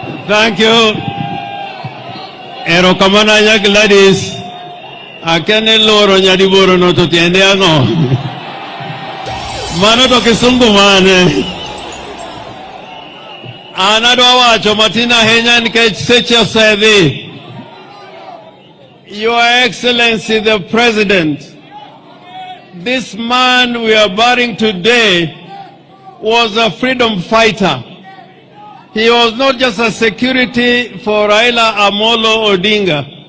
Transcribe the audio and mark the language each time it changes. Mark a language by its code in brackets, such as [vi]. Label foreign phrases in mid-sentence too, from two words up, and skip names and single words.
[en] Thank you. [luo] Erokamana nya Gladys. Akene loro nyadiboro no to tiende ango. Mano to kisungu mane. Anadwa wacho matina henya nikech seche sedhi. [en] Your Excellency the President, this man we are burying today was a freedom fighter. He was not just a security for Raila Amolo Odinga.